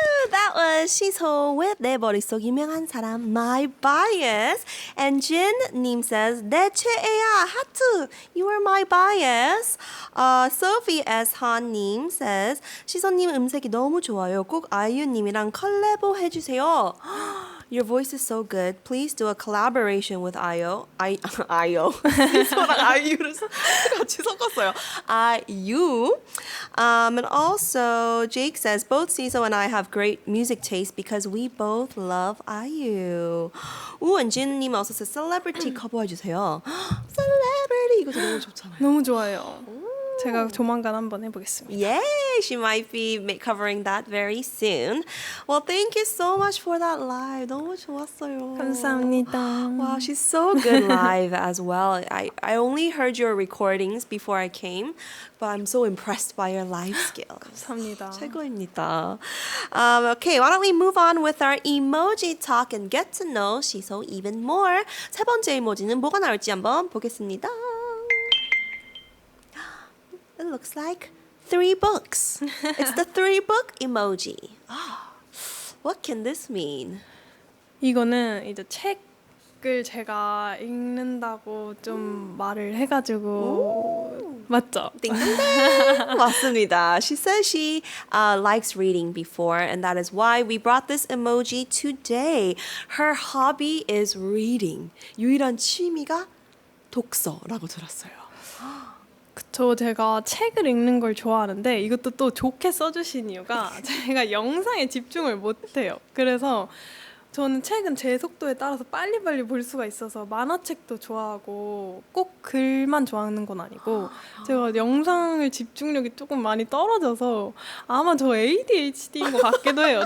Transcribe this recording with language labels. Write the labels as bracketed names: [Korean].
[English] That was siso with [Korean] 내 머릿속 유명한 사람 [English] My Bias. And Jin님 says [Korean] 내 최애야 하트. [English] You are my bias. Sophie S. [Korean] 한님 says 시소님 음색이 너무 좋아요. 꼭 아이유님이랑 컬래보 해주세요. [English] Your voice is so good. Please do a collaboration with 아이유. [Korean] 시소랑 아이유를 같이 섞었어요. 아이유. [English] And also Jake says both Siso and I have great music taste because we both love IU. [Korean] 우은진님 어서 celebrity 커버해주세요. Celebrity 이거 너무 좋잖아요. 너무 좋아요. 제가 조만간 한번 해보겠습니다. [English] Yay! She might be covering that very soon. Well, thank you so much for that live. [Korean] 너무 좋았어요. 감사합니다. [English] Wow, she's so good live as well. I only heard your recordings before I came, but I'm so impressed by your live skills. [Korean] 감사합니다. 최고입니다. [English] Okay, why don't we move on with our emoji talk and get to know 시소 even more. [Korean] 세 번째 이모지는 뭐가 나올지 한번 보겠습니다. [English] It looks like 3 books. It's the 3-book emoji. What can this mean? [Korean] 이거는 이제 책을 제가 읽는다고 좀 말을 해가지고 맞죠? 띵동댕! 맞습니다. [English] She says she likes reading before, and that is why we brought this emoji today. Her hobby is reading. [Korean] 유일한 취미가 독서라고 들었어요. 그쵸, 제가 책을 읽는 걸 좋아하는데 이것도 또 좋게 써주신 이유가 제가 영상에 집중을 못해요. 그래서 저는 책은 제 속도에 따라서 빨리빨리 볼 수가 있어서 만화책도 좋아하고 꼭 글만 좋아하는 건 아니고 제가 영상을 집중력이 조금 많이 떨어져서 아마 저 ADHD인 것 같기도 해요.